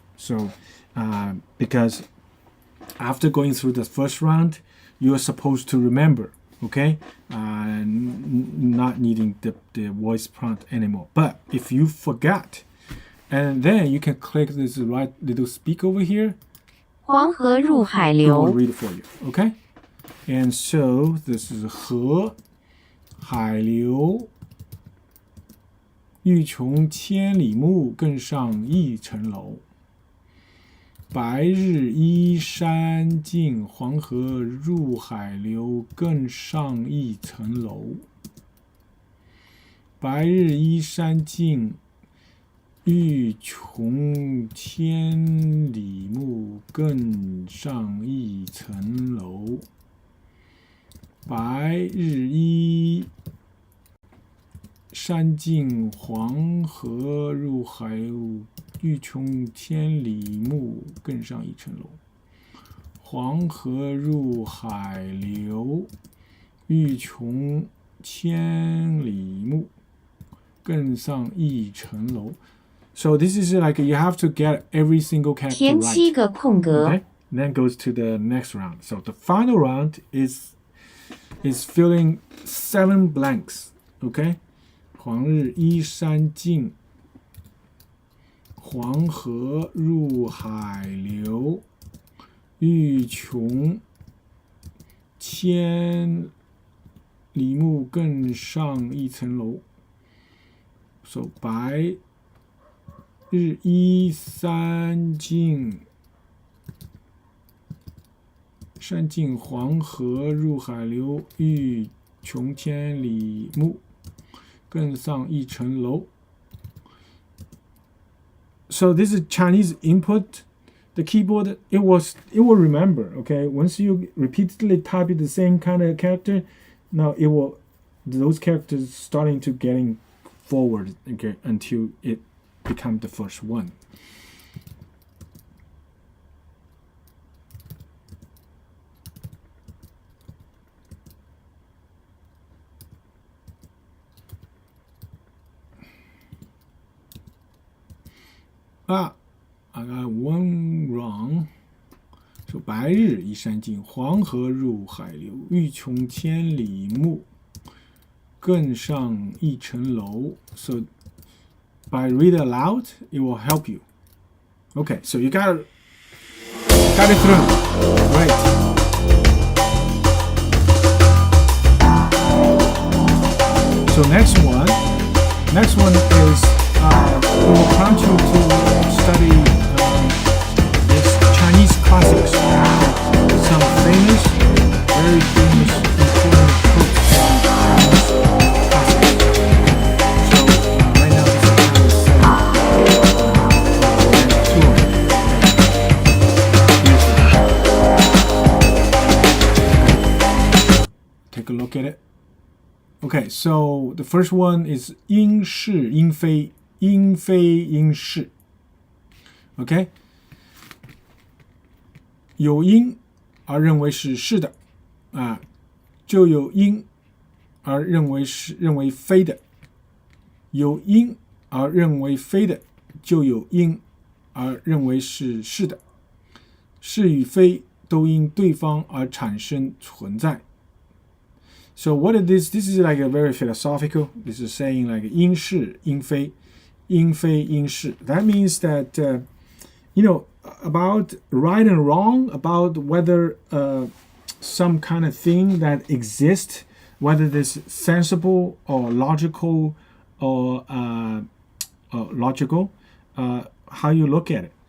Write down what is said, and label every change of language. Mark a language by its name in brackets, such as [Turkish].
[English] So because after going through the first round, you are supposed to remember. Okay, not needing the voice prompt anymore. But if you forgot, And then you can click this right little speak over here. [Chinese] 黄河入海 [English] It will read it for you. Okay? And so this is [Chinese] 河海流，欲穷千里目，更上一层楼。白日依山尽，黄河入海流，更上一层楼。白日依山尽，欲穷千里目，更上一层楼。白日依山尽，黄河入海流，欲穷千里目，更上一层楼。黄河入海流，欲穷千里目，更上一层楼。 [English] So this is like you have to get every single character [Chinese] 填 [English] right. [Chinese] 7个空格。 [English] Okay? Then goes to the next round. So the final round is filling 7 blanks. Okay? [Chinese] 黄日依山尽，黄河入海流，欲穷千里目，更上一层楼。 So 白日依山尽，山尽黄河入海流，欲穷千里目，更上一层楼。 [English] So this is Chinese input. The keyboard it will remember. Okay, once you repeatedly type the same kind of character, now it will those characters starting to getting forward, okay, until it become the first one. I got one wrong. [Chinese] So 白日依山尽，黄河入海流，欲穷千里目，更上一层楼。 [English] So by read aloud, it will help you. Okay, so you got it through. Great. So next one is we will prompt you to study this Chinese classics, some famous, very famous, important books from Chinese classics. So right now this is Take a look at it. Okay, so the first one is [Chinese] 因是因非因非因是 ，OK， 有因而认为是是的啊，就有因而认为非的，有因而认为非的，就有因而认为是是的，是与非都因对方而产生存在。 [English] So what is this? This is like a very philosophical. This is saying like [Chinese] 因是因非。因非因是 [English] That means that about right and wrong, about whether some kind of thing that exists, whether this sensible or logical or how you look at it.